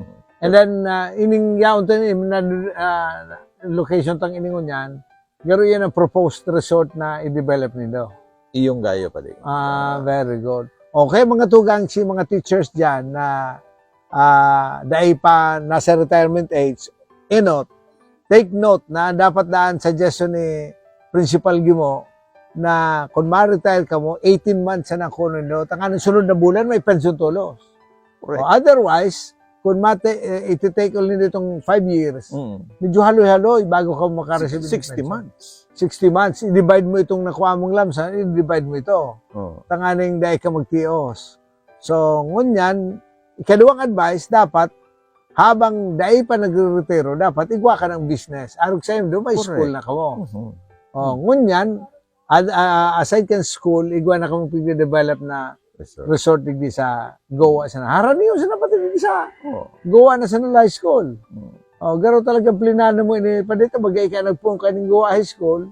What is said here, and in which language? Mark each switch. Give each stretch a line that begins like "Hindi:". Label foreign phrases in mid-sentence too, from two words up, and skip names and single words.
Bikol: And then, ining yaon to location tang iningon yan, garo yan ang proposed resort na i-develop nindo. Iyong gayo, padi.
English: Very good.
Bikol: Okay, mga tugang, si mga teachers dyan na dahil pa nasa retirement age,
English: take note
Bikol: na dapat daan suggestion ni Principal Gimo na kung ma-retire ka mo, 18 months na kuno no, tangan sunod na bulan may pension tulos.
English: Correct.
Bikol: O otherwise, kung iti-take ulit nitong 5 years, medyo haloy-haloy bago ka makareceive.
English: 60 months.
Bikol: 60 months, i-divide mo itong nakuha mong lamsa, i-divide mo ito. Oh. Tanganing dahil ka magtios. So, ngunyan, ikalawang advice, dapat, habang dahil pa nagre-retiro, dapat igwa ka ng business. Arog sa'yo, doon may school na ka mo. O, ngunyan, aside kan school, igwa na ka mong pag-develop na resort digdi sa Goa sa haraniyo sa pati digdi sa Goa na sa
English: high school.
Bikol: Garo talaga plinano mo ini pa dito bagay ka nagpung kaning Goa High School.